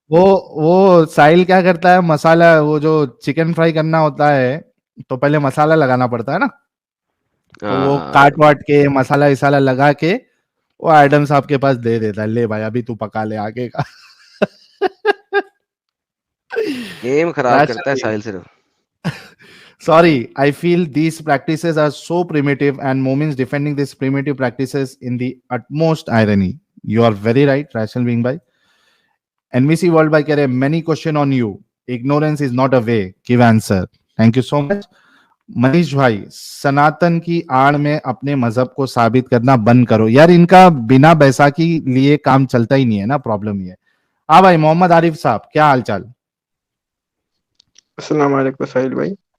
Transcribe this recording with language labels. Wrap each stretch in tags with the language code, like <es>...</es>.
<ur>وہ ساحل کیا کرتا ہے, مسالہ, وہ جو چکن فرائی کرنا ہوتا ہے تو پہلے مسالہ لگانا پڑتا ہے نا, تو وہ کاٹ واٹ کے مسالہ وسالہ لگا کے وہ ایڈم صاحب کے پاس دے دیتا ہے, لے بھائی ابھی تو پکا لے آگے کا. گیم خراب کرتا ہے ساحل صرف.</ur> <en>Sorry, I feel these practices are so primitive and Momins defending these primitive practices in the utmost irony. You are very right, Rational Being Bhai. NVC World Bhai keh rahe, many question on you. Ignorance is not a way. Give answer. Thank you so much.</en> <ur>Manish bhai, Sanatan کی آڑ میں اپنے مذہب کو ثابت کرنا بند کرو. یار ان کا بنا بیساکھی لیے کام چلتا ہی نہیں ہے نا, پرابلم یہ ہے. ہاں بھائی محمد عارف صاحب, کیا حال چال؟ السلام علیکم ساحل بھائی.</ur>